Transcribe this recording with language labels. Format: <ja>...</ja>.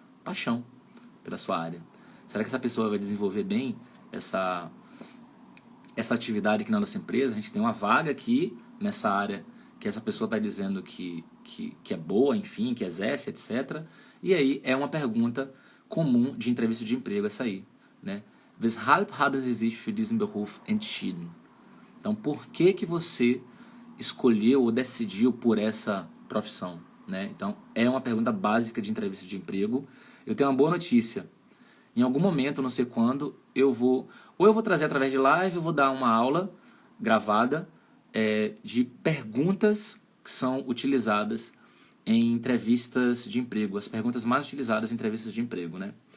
<pt>Paixão pela sua área. Será que essa pessoa vai desenvolver bem essa atividade aqui na nossa empresa? A gente tem uma vaga aqui nessa área que essa pessoa está dizendo que é boa, enfim, que exerce, etc. E aí é uma pergunta comum de entrevista de emprego essa aí, né?</pt> <de>Weshalb haben Sie sich für diesen Beruf entschieden?</de> <pt>Então, por que você escolheu ou decidiu por essa profissão, né? Então, é uma pergunta básica de entrevista de emprego. Eu tenho uma boa notícia. Em algum momento, não sei quando, eu vou trazer através de live, eu vou dar uma aula gravada de perguntas que são utilizadas em entrevistas de emprego, as perguntas mais utilizadas em entrevistas de emprego, né?</pt>